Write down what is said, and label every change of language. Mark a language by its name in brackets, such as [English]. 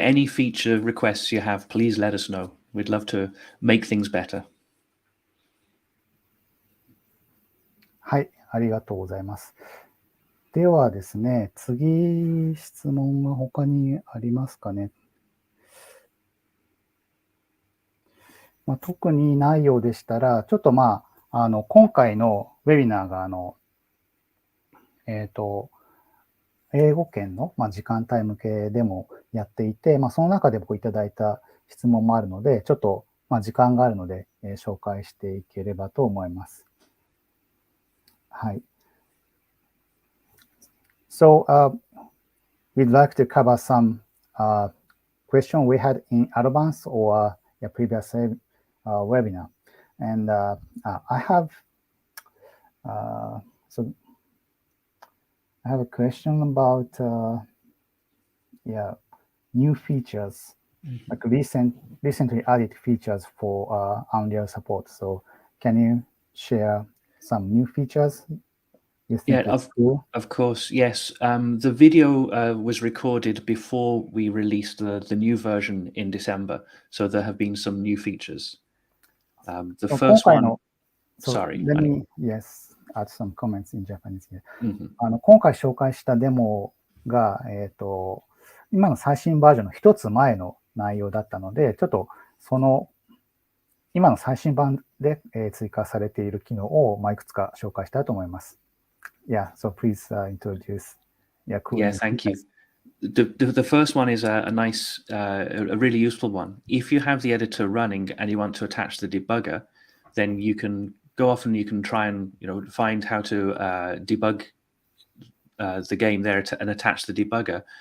[English] Any feature requests you have, please let us know. We'd love to make things better. [Japanese] はい、ありがとうございます。ではですね、次、質問が他にありますかね。特にないようでしたら、ちょっと今回のウェビナーが、英語圏の、時間帯向けでもやっていて、その中で僕いただいた質問もあるので、ちょっと、時間があるので、紹介していければと思います。はい。 [English] So, we'd like to cover some question we had in advance or a previous webinar. And I have a question about new features, like recently added features for Unreal support. So can you share some new features you think it's cool? Of course, yes. The video was recorded before we released the new version in December, so there have been some new features. The So first [Japanese] 今回 [English] one, [Japanese] の [English] sorry. let me, yes, add some comments in Japanese here. うん [Japanese] 今回紹介したデモが、今の最新バージョンの一つ前の内容だったので、ちょっとその今の最新版で、追加されている機能を、いくつか紹介したいと思います。 [English] Yeah, so please introduce. Cool. Yeah, thank you. The first one is a nice, a really useful one. If you have the editor running and you want to attach the debugger, then you can go off and you can try and find how to debug the game there and attach the debugger.